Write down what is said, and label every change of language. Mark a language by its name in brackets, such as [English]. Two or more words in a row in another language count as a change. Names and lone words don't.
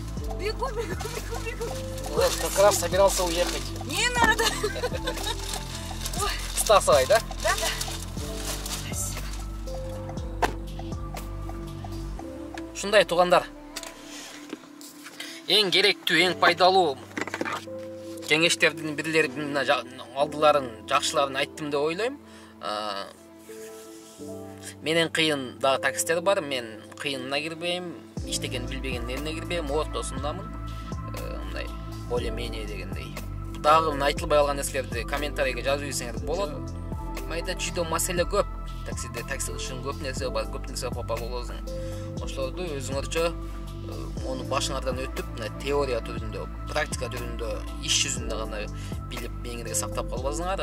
[Russian] Бегу, бегу, бегу, бегу. Вот, как раз собирался уехать. Не надо. Стасовой, да? Да, да. Спасибо. [Kyrgyz] Ушундай туугандар. Эң керектүү, эң пайдалуу кеңештердин бирлерин алдыларын, жакшыларын айттым деп ойлойм. Менен кыйын дагы таксисттер бар. Мен кыйынына кирбейм, иштеген билбегендерине кирбейм, ортосундамын. Мындай [Russian] более-менее [Kyrgyz] дегендей. Дагы айтылбай калган нерселерди комментарийге жазып ийсеңер болот. Майда чүйдө маселе көп. Таксиде такси ишин көп нерсе бар, көп нерсе попал болосуң. Ошолорду өзүңөрчө onu башыңардан өтүп, теория түрүндө, практика түрүндө, иш жүзүндө гана билип, меңирге сактап калбасыңар.